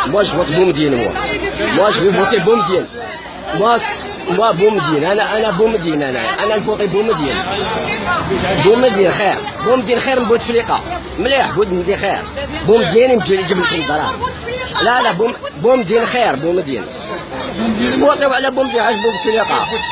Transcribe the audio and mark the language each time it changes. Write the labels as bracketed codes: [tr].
[fr] Moi je vais voter Boumediene. Moi Boumediene. [ar] أنا Boumediene. أنا نفوتي Boumediene. Boumediene خير من بوتفليقة. مليح Boumediene خير. Boumediene يجيب لكم الدراهم. لا Boumediene خير Boumediene. فوتوا على Boumediene عجبوا بوتفليقة.